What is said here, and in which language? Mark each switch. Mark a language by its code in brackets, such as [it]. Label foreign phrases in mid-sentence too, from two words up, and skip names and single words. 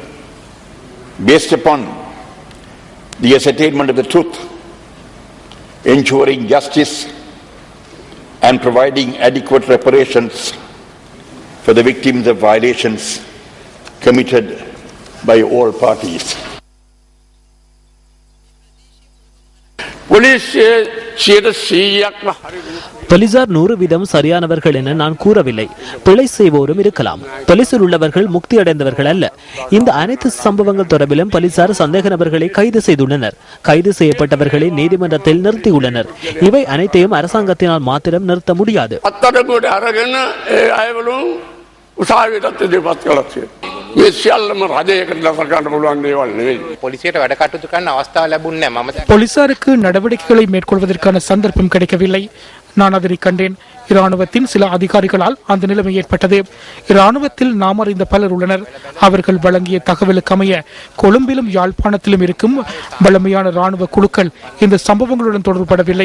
[en] based upon the ascertainment of the truth, ensuring justice and providing adequate reparations for the victims of violations committed by all parties. [ta] போலீசார் 100% சரியானவர்கள் என நான் கூறவில்லை. பிழை செய்வோரும் இருக்கலாம். போலீசில் உள்ளவர்கள் முக்தி அடைந்தவர்கள் அல்ல. இந்த அனைத்து சம்பவங்கள் தொடர்பிலும் போலீசார் சந்தேக நபர்களை கைது செய்துள்ளனர். கைது செய்யப்பட்டவர்களை நீதிமன்றத்தில் நிறுத்தியுள்ளனர். இவை அனைத்தையும் அரசாங்கத்தினால் மாத்திரம் நிறுத்த முடியாது. [si] මේ සියල්ලම රජයකට දස ගන්න පුළුවන් දේවල් නෙවෙයි. පොලිසියට වැඩ කටයුතු කරන්න අවස්ථාව ලැබුණේ නැහැ. මම [ta] போலீசாருக்கு நடவடிக்கைகளை மேற்கொள்வதற்கான சந்தர்ப்பம் கிடைக்கவில்லை. நான் அதனை கண்டேன். இராணுவத்தின் சில அதிகாரிகளால் அந்த நிலைமை ஏற்பட்டது. இராணுவத்தில் நாம் அறிந்த பலர் உள்ளனர். அவர்கள் வழங்கிய தகவலுக்கு அமைய கொழும்பிலும் யாழ்ப்பாணத்திலும் இருக்கும் வலிமையான இராணுவ குழுக்கள் இந்த சம்பவங்களுடன் தொடர்படவில்லை.